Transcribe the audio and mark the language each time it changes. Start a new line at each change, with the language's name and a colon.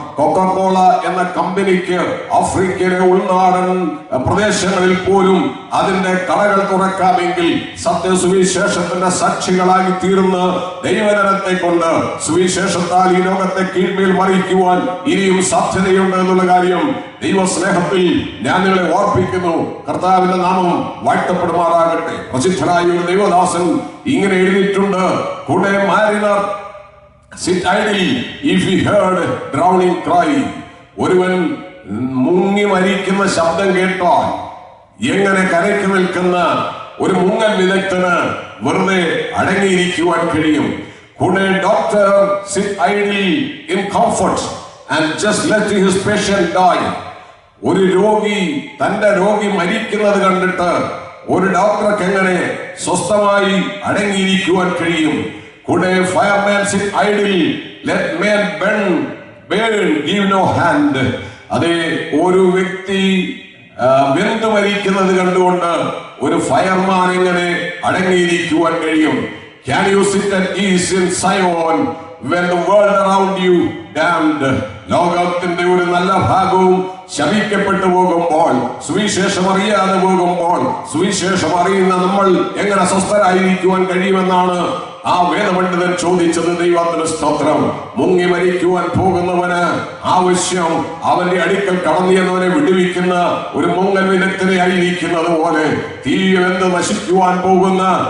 Malayalam: Coca Cola എന്ന കമ്പനിക്ക് ആഫ്രിക്കയിലെ ഉൾനാടൻ പ്രദേശങ്ങളിൽ പോലും അതിന്റെ കടകൾ തുറക്കാമെങ്കിൽ സത്യസുവിശേഷത്തിന്റെ സാക്ഷികളായി തീർന്ന് ദൈവജനത്തെ കൊണ്ട് സുവിശേഷത്താൽ ഈ ലോകത്തെ കീഴ്മേൽ മറിക്കുവാൻ ഇനിയും സാധ്യതയുണ്ട് എന്നുള്ള കാര്യം ദൈവസ്നേഹത്തിൽ ഞാൻ നിങ്ങളെ ഓർപ്പിക്കുന്നു. കർത്താവിന്റെ നാമം വാഴ്ത്തപ്പെടുമാറാകട്ടെ. പ്രസിദ്ധനായ ഒരു ദൈവദാസൻ ഇങ്ങനെ എഴുതിയിട്ടുണ്ട്: കൂടെ Mariner
English: Sit idle if he heard drowning cry.
Malayalam: ഒരുവൻ മുങ്ങി മരിക്കുന്ന ശബ്ദം കേട്ടാൽ എങ്ങനെ കരയ്ക്ക് നിൽക്കുന്ന ഒരു മുങ്ങൽ വിദഗ്ധന് വെറുതെ അടങ്ങിയിരിക്കുവാൻ കഴിയും?
English: Could a doctor sit idle in comfort and just let his patient die?
Malayalam: ഒരു രോഗി തന്റെ രോഗി മരിക്കുന്നത് കണ്ടിട്ട് ഒരു ഡോക്ടർക്ക് എങ്ങനെ സ്വസ്ഥമായി അടങ്ങിയിരിക്കുവാൻ കഴിയും?
English: Could a fireman sit idle, let men burn, give no hand?
Malayalam: അതെ, ഒരു വ്യക്തി വെന്തു മരിക്കുന്നത് കണ്ടുകൊണ്ട് ഒരു ഫയർമാൻ എങ്ങനെ അടങ്ങിയിരിക്കുവാൻ കഴിയും?
English: Can you sit at ease in Zion when the world around you damned?
Malayalam: ലോകത്തിന്റെ ഒരു നല്ല ഭാഗവും ശപിക്കപ്പെട്ടു പോകുമ്പോൾ, സുവിശേഷം അറിയാതെ പോകുമ്പോൾ, സുവിശേഷം അറിയുന്ന നമ്മൾ എങ്ങനെ സ്വസ്ഥരായിരിക്കുവാൻ കഴിയുമെന്നാണ് ആ വേദപണ്ഡിതൻ ചോദിച്ചത്. ദൈവത്തിന് സ്തോത്രം. മുങ്ങി മരിക്കുവാൻ പോകുന്നവന് ആവശ്യം അവന്റെ അടുക്കൽ കടന്നു എന്നവനെ വിടുവിക്കുന്ന ഒരു മുങ്ങൽ വിദഗ്ധനെ ആയിരിക്കുന്നത് പോലെ, തീയെന്ത് നശിക്കുവാൻ പോകുന്ന